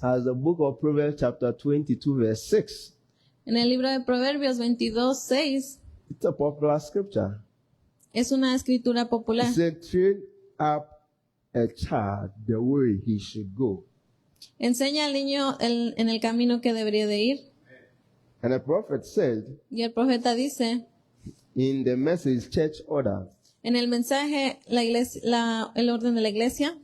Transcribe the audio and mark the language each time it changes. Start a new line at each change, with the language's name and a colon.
English: As the book of Proverbs chapter 22 verse 6,
Spanish: En el libro de Proverbios 22:6
English: it's a popular scripture.
Spanish: es una escritura
English: It
Spanish: popular.
English: said, train up a child the way he should go.
Spanish: Enseña al niño en el camino que debería de ir.
English: And the prophet said,
Spanish: Y el profeta dice,
English: in the message church order,
Spanish: en el mensaje, el orden de la iglesia,